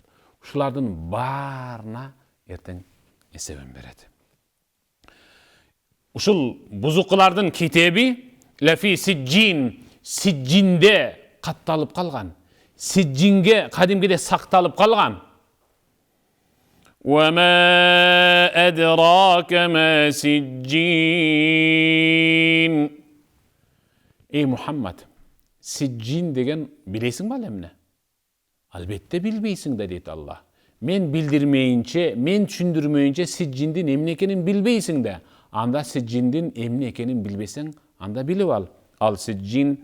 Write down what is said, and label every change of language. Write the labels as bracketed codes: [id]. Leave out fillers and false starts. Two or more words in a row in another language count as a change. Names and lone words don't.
[ky] Ушулардын баарына эртең эсебин берет. Ушул бузукулардын китеби [ar] لفي سجين, [ky] сиджинде катталып калган. Сиджинге кадимгиде сакталып калган. [ar] وما أدراك ما سجين. [ky] Ey Muhammed, сиджин деген билесиң ба эмне? Албетте билбейсиң да дейт Аллах. Мен билдирмейинче, мен түшүндүрмөйүнче сиджиндин эмне экенин билбейсиң да. Анда сиджиндин эмне экенин билбесең, анда билип ал. Ал сиджин